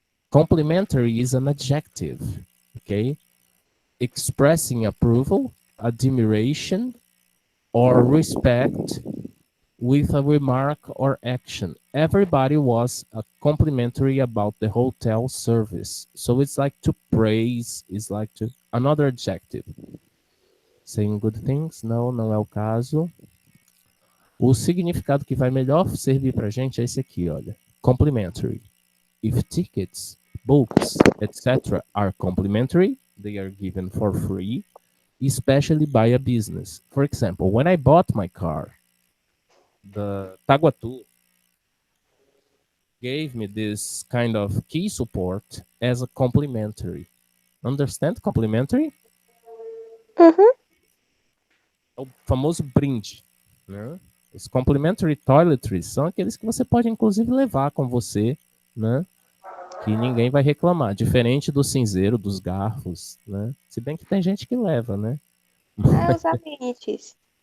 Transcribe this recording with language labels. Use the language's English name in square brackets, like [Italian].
[English] Complimentary is an adjective, okay? Expressing approval, admiration, or respect with a remark or action. Everybody was complimentary about the hotel service. So it's like to praise, it's like to another adjective. Saying good things? [Portuguese] Não, não é o caso. O significado que vai melhor servir pra gente é esse aqui, olha. [English] Complimentary. If tickets, books, etc. are complimentary, they are given for free, especially by a business. For example, when I bought my car, the Taguatu gave me this kind of key support as a complimentary. Understand complimentary? Uhum. [Portuguese] É o famoso brinde, né? Os complimentary toiletries são aqueles que você pode inclusive levar com você, né? Que ninguém vai reclamar, diferente do cinzeiro, dos garfos, né? Se bem que tem gente que leva, né? É os amenities.